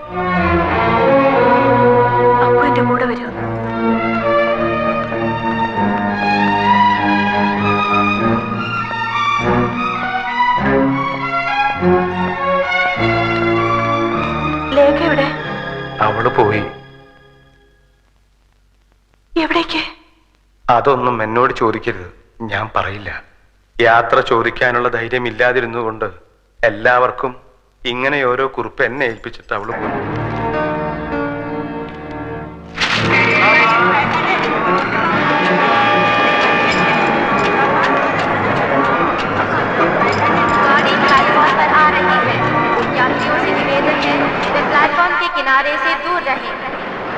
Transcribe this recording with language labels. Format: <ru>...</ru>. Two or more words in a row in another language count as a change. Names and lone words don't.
<ml>അപ്പോൾ എന്റെ കൂടെ വരൂ. ലേഖ എവിടെ? അവള് പോയി. എവിടേക്ക്? അതൊന്നും എന്നോട് ചോദിക്കരുത്, ഞാൻ പറയില്ല. യാത്ര ചോദിക്കാനുള്ള ധൈര്യം ഇല്ലാതിരുന്നുകൊണ്ട് എല്ലാവർക്കും ഇങ്ങനെ ഓരോ കുറിപ്പ് എന്നെ ഏൽപ്പിച്ചിട്ട് അവള് പോയി.</ml> <hi>गाड़ी प्लेटफॉर्म पर आ रही है। यात्रियों से निवेदन है वे प्लेटफॉर्म के किनारे से दूर रहें।</hi>